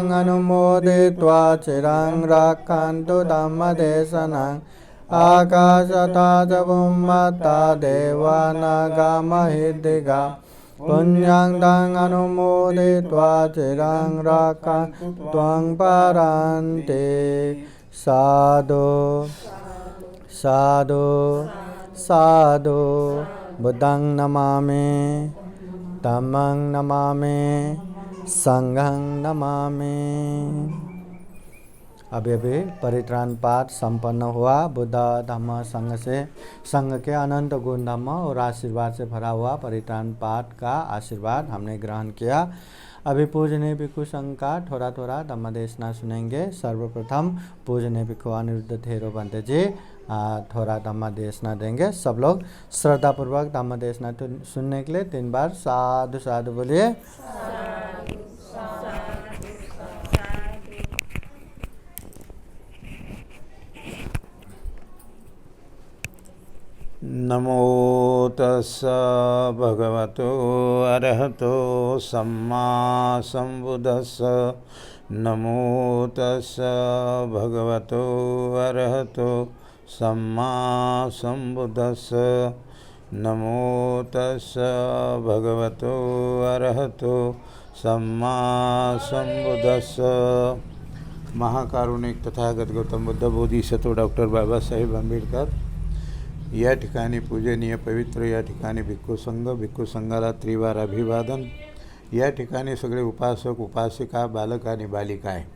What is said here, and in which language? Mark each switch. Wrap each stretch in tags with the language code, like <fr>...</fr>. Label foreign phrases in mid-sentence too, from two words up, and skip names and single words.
<pi>अनुमोदित्वा चिरं रक्षन्तु धम्मदेशनम् आकाशता च बुम्मता देवानागामहिद्दिगा पुण्यं तं अनुमोदित्वा चिरं रक्षन्तु त्वं परन्ति साधु साधु साधु बुद्धं नमामि धम्मं नमामि संघं नमामि।</pi> <hi>अभी अभी परित्राण पाठ संपन्न हुआ। बुद्ध धम्म संघ से संघ के अनंत गुण धम्म और आशीर्वाद से भरा हुआ परित्राण पाठ का आशीर्वाद हमने ग्रहण किया। अभी पूजनीय भिक्षु संघ का थोड़ा थोड़ा धम्म देशना सुनेंगे। सर्वप्रथम पूजनीय भिक्षु अनिरुद्ध थेरो बंते जी थोड़ा धम्म देशना देंगे। सब लोग श्रद्धापूर्वक धम्म देशना सुनने के लिए 3 बार</hi> <pi>साधु साधु</pi> <hi>बोलिए।</hi> <pi>नमो तस्स भगवतो अरहतो सम्मा सम्बुद्धस्स। नमो तस्स भगवतो अरहतो सम्मा सम्बुद्धस्स। नमो तस्स भगवतो अरहतो सम्मा सम्बुद्धस्स।</pi> <mr>महाकारुणिक तथागत गौतम बुद्ध बोधिसत्व डॉक्टर बाबासाहेब आंबेडकर या ठिकाणी पूजनीय पवित्र या ठिकाणी भिक्खू संघाला त्रिवार अभिवादन। या ठिकाणी सगळे उपासक उपासिका बालक आणि बालिका आहे।</mr>